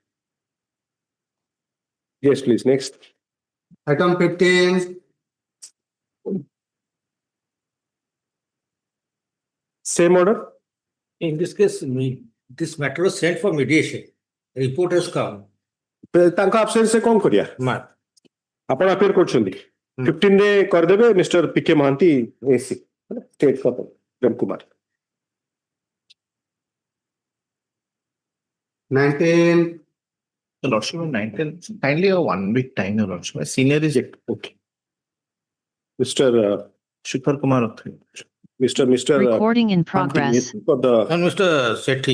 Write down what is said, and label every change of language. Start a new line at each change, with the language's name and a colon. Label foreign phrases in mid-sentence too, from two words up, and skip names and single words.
English: Yes, please. Next. Item 15, Same order. In this case, this matter was sent for mediation. Report has come.
Odia: ତାଙ୍କ absence କଣ କରିବା? ଆପଣ appear କରୁଛନ୍ତି 15 ରେ କରିଦେବେ ମିଷ୍ଟର ପିକେ ମହାନ୍ତି ଏସି
English: state for
Odia: ପ୍ରେମ କୁମାର
English: 19, The Lordship of 19, kindly a 1 week time, Your Lordship. My senior is okay Mr. Shikhar Kumar Athre. Mr. Recording in progress. For the And Mr. Sethi.